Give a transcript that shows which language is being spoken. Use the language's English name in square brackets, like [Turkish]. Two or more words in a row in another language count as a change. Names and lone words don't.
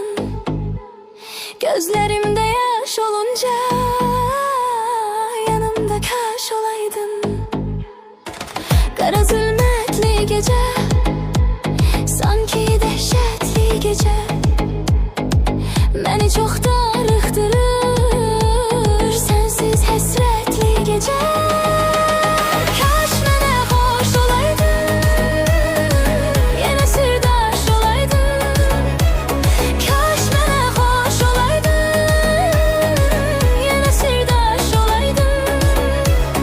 [Turkish] Gözlerimde yaş olunca yanımda kaş olaydın. Kara zulmetli gece, sanki dehşetli gece, beni çok darıktırır sensiz hasretli gece. [Azerbaijani] Kaş mənə xoş olaydın, yenə sirdaş olaydın. Kaş mənə xoş olaydın, yenə sirdaş olaydın.